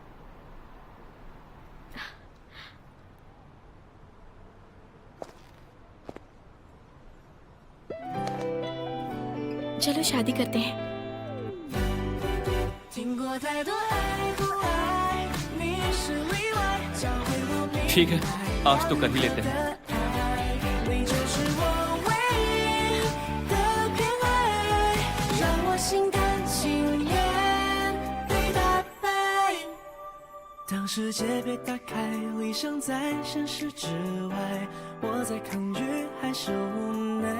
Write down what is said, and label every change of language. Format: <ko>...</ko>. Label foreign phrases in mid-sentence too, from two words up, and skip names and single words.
<hi>चलो शादी करते हैं। ठीक है, आज तो कर ही लेते हैं।</hi> <zh>当世界被打开，理想在现实之外，我在抗拒还是无奈。</zh>